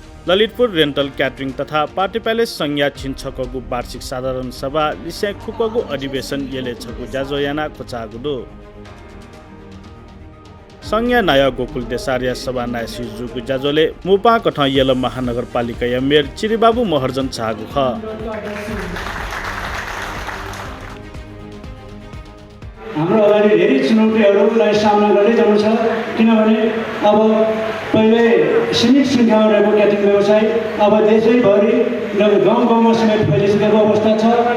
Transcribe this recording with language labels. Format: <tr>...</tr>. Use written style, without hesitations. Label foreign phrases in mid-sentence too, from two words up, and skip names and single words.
<new>ललितपुर रेन्टल क्याटरिङ तथा पार्टी प्यालेस संज्ञा छिन्छकगु वार्षिक साधारण सभा लिसे खुकगु अधिवेशन येले छगु जाजोयाना कोचागुदो संज्ञा नाय गोकुल देसारिया सभा नायसी जुगु जाजोले मुपा कठ येल महानगरपालिका मेयर चिरिबाबु महर्जन चाहगु ख</new> <ne>हाम्रो अगाडि धेरै चुनौतीहरूलाई सामना गर्दै जानु छ किनभने अब पहिले सीमित सङ्ख्यामा रहेको क्याटरिङ व्यवसाय अब देशैभरि गाउँ गाउँमा समेत फैलिसकेको अवस्था छ।</ne>